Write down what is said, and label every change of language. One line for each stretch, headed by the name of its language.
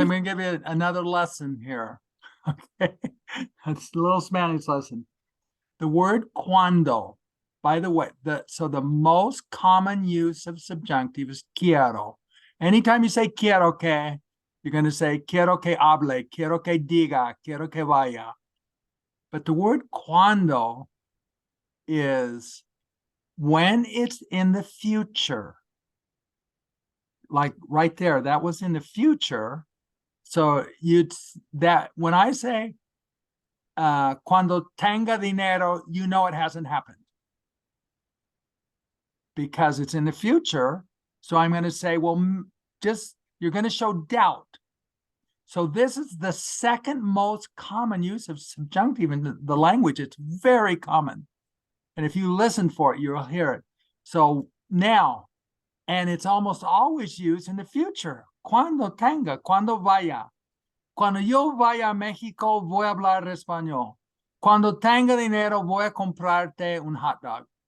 English: I'm going to give you another lesson here. Okay, it's a little Spanish lesson. The word cuando, by the way, so the most common use of subjunctive is quiero. Anytime you say quiero que, you're going to say
Spanish: quiero que hable, quiero que diga, quiero que vaya.
English: But the word cuando is when it's in the future. Like right there, that was in the future. So when I say
Spanish: cuando tenga dinero,
English: you know it hasn't happened because it's in the future. So I'm going to say, well, you're going to show doubt. So this is the second most common use of subjunctive in the language. It's very common. And if you listen for it, you'll hear it. So now, and it's almost always used in the future.
Spanish: Cuando tenga, cuando vaya. Cuando yo vaya a México, voy a hablar español. Cuando tenga dinero, voy a comprarte un hot dog.